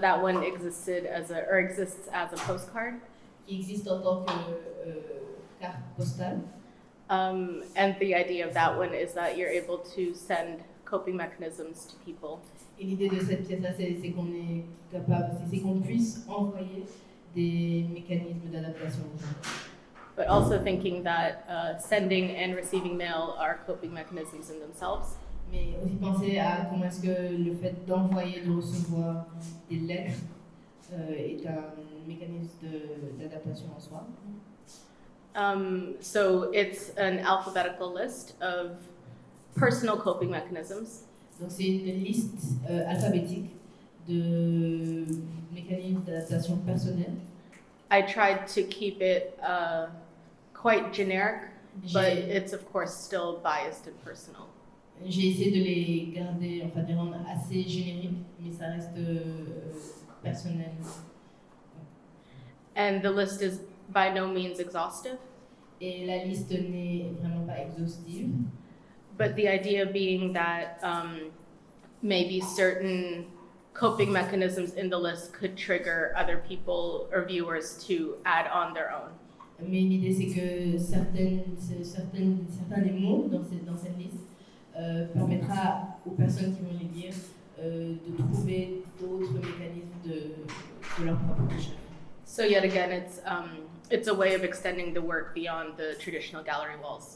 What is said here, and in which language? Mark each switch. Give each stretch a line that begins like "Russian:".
English: That one exists as a postcard.
French: Qui existe en tant que carte postale.
English: And the idea of that one is that you're able to send coping mechanisms to people.
French: Et l'idée de cette pièce-là, c'est qu'on est capable, c'est qu'on puisse envoyer des mécanismes d'adaptation aux gens.
English: But also thinking that sending and receiving mail are coping mechanisms in themselves.
French: Mais aussi penser à comment est-ce que le fait d'envoyer, de recevoir des lettres est un mécanisme d'adaptation en soi.
English: So it's an alphabetical list of personal coping mechanisms.
French: Donc c'est une liste alphabétique de mécanismes d'adaptation personnels.
English: I tried to keep it quite generic, but it's of course still biased and personal.
French: J'ai essayé de les garder, enfin de les rendre assez génériques, mais ça reste personnel.
English: And the list is by no means exhaustive.
French: Et la liste n'est vraiment pas exhaustive.
English: But the idea being that maybe certain coping mechanisms in the list could trigger other people or viewers to add on their own.
French: Mais l'idée c'est que certains des mots dans cette liste permettra aux personnes qui vont les lire de trouver d'autres mécanismes de leur propre recherche.
English: So yet again, it's a way of extending the work beyond the traditional gallery walls.